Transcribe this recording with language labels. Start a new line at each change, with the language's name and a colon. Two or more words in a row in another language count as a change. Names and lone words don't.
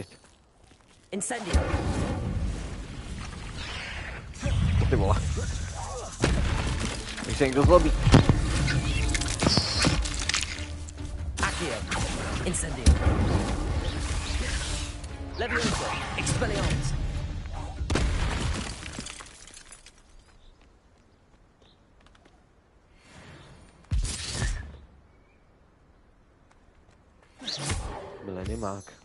Czech: Incendio. Ty vole. Když se někdo zlobí. Accio. Incendio. Levioso. Expelliarmus. Milenimák.